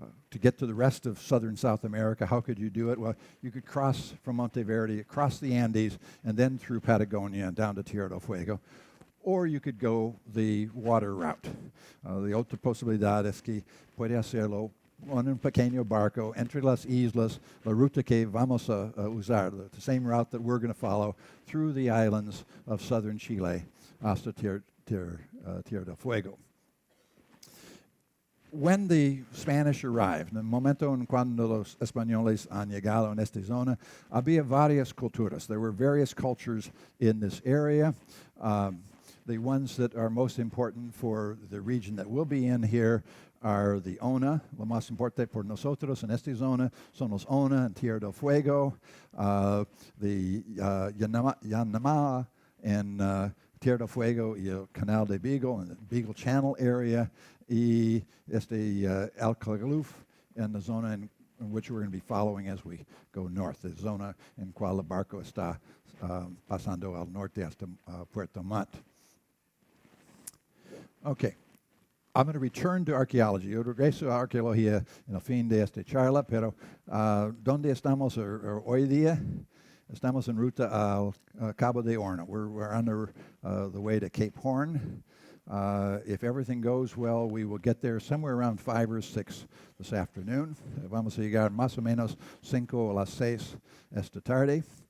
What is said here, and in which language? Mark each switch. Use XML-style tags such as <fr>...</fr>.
<en>To get to the rest of southern South America, how could you do it? Well, you could cross from Monteverde, across the Andes, and then through Patagonia and down to Tierra del Fuego. Or you could go the water route.</en> <es>The otra posibilidad es que puede hacerlo en un pequeño barco entre las islas, la ruta que vamos a usar,</es> <en>the same route that we're going to follow through the islands of southern Chile</en> <es>hasta Tierra del Fuego.</es> <en>When the Spanish arrived,</en> <es>en el momento en cuando los españoles han llegado en esta zona, había varias culturas.</es> <en>There were various cultures in this area. The ones that are most important for the region that we'll be in here are the Ona.</en> <es>Lo más importante por nosotros en esta zona son los Ona en Tierra del Fuego, the Yanama en Tierra del Fuego y el Canal de Beagle,</es> <en>and the Beagle Channel area,</en> <es>y Alcagluf in the zona</es> <en>in which we're going to be following as we go north,</en> <es>the zona en cual el barco está pasando al norte hasta Puerto Montt.</es> <en>Okay, I'm going to return to archaeology.</en> <es>Yo regreso a arqueología en el fin de esta charla, pero ¿dónde estamos hoy día? Estamos en ruta al Cabo de Horno.</es> <en>We're on the way to Cape Horn. If everything goes well, we will get there somewhere around 5 or 6 this afternoon.</en> <es>Vamos a llegar más o menos 5 a las 6 esta tarde.</es>